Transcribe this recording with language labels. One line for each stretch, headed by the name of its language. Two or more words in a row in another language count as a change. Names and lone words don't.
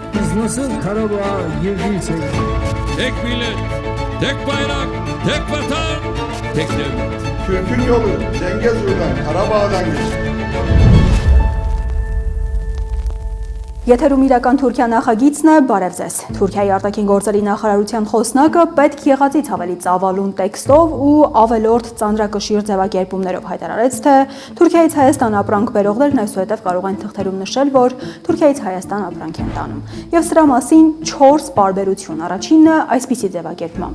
Turkish: Siz nasıl Karabağ'a girdiyseniz. Tek millet, tek bayrak, tek vatan, tek devlet. Türk'ün yolu Zengezur'dan, Karabağ'dan geçti.
Armenian: Եթերում իրական Թուրքիա նախագիծն է, բարև ձեզ։ Թուրքիայի արտաքին գործերի նախարարության խոսնակը պետք եղածից ավելի ծավալուն տեքստով ու ավելորդ ծանրակշիռ ձևակերպումներով հայտարարեց, թե Թուրքիայից Հայաստան ապրանք բերողներն այսուհետև կարող են թղթերում նշել, որ Թուրքիայից Հայաստան ապրանք են տանում։ Եվ սրա մասին 4 պարբերություն։ Առաջինը այսպիսի ձևակերպմամբ.